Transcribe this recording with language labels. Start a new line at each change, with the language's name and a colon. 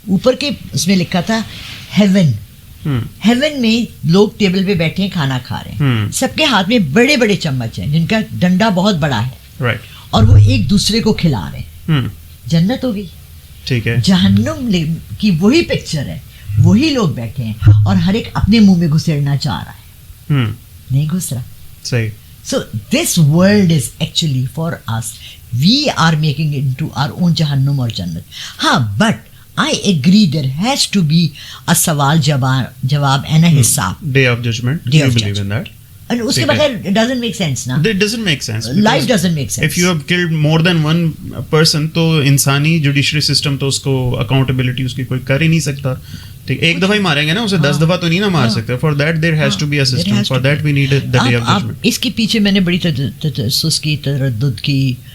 Urdu: اوپر کے اس میں لکھا تھا ہیون. ہیون میں لوگ ٹیبل پہ بیٹھے ہیں، کھانا کھا رہے ہیں، سب کے ہاتھ میں بڑے بڑے چمچ ہیں جن کا ڈنڈا بہت بڑا ہے، اور وہ ایک دوسرے کو کھلا رہے ہیں. جنت ہو گئی. ٹھیک ہے، جہنم کی وہی پکچر ہے، وہی لوگ بیٹھے ہیں اور ہر ایک اپنے منہ میں گھسیڑنا چاہ رہا ہے، نہیں گھس رہا. صحیح.
English: So this world is actually for us. We are making it into our own
Urdu: جہنم اور جنت.
English: ہاں but I agree there has to be a
Urdu: سوال جواب
English: and a حساب. Day of judgment. You believe in that? And
Urdu: اس کے بغیر
English: it doesn't make sense نا. It doesn't make sense. Life doesn't make sense. If you have killed more than one person
Urdu: تو انسانی judiciary system تو اس کو accountability اس کی کوئی کر ہی نہیں سکتا. ایک دفعہ ہی ماریں گے نا اسے، 10 دفعہ تو نہیں نا مار سکتے.
English: For that there has to be a system, for that we need the day of judgment.
Urdu: اس کے پیچھے میں نے بڑی تجسس کی، تردد کی.